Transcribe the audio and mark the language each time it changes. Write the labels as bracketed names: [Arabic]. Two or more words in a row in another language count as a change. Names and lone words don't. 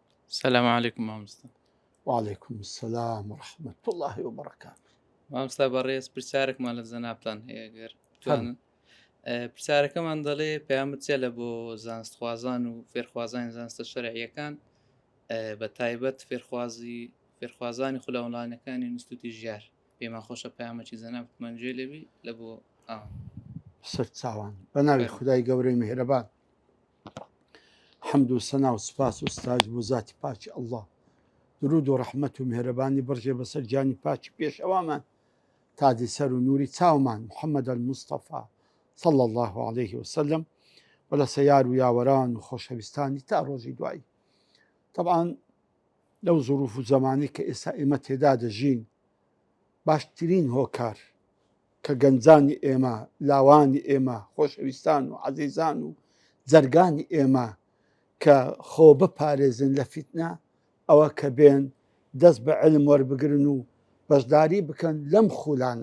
[Arabic] السلام عليكم مامۆستا. وعليكم السلام ورحمة الله وبركاته. [Central Kurdish] مامۆستا بەڕێز پرسیارێکمان لە جەنابتان هەیە گەر فەرموو. بتوانن. پرسیارەکەمان دەڵێ پەیامبەر چییە لە بۆ زانستخوازان و فێرخوازانی زانستە شەرعیەکان بە تایبەت فێرخوازانی خولەوڵانەکانی ئینستیتوتی ژیار. پێمان خۆشە پەیامەکی جەنابتمان گوێ لێبی لە بۆ سەر چاوان بە ناوی خودای گەورەی میهرەبان. حەمد و سەنا و سوپاس و ستایش بۆ ذاتی پاکی ئەڵڵا. درود و ڕەحمەت و میهرەبانی بڕژێ بەسەر گیانی پاکی پێشەوامان تادی سەر و نووری چاومان محەممەد الموستەفا [Arabic] صلى الله عليه وسلم [Central Kurdish] و لە سەیار و یاوەران و خۆشەویستانی تا ڕۆژی دوایی. طبعاً لەو ظروف و زمانی کە ئێستا ئێمە تێدا دەژین باشترین هۆکار کە گەنجانی ئێمە، لاوانی ئێمە، خۆشەویستان و عەزیزان و جەرگانی ئێمە کە خۆ بپارێزن لە فیتنە ئەوە کە بێن دەست بە عیلم وەربگرن و بەشداری بکەن لەم خولانە.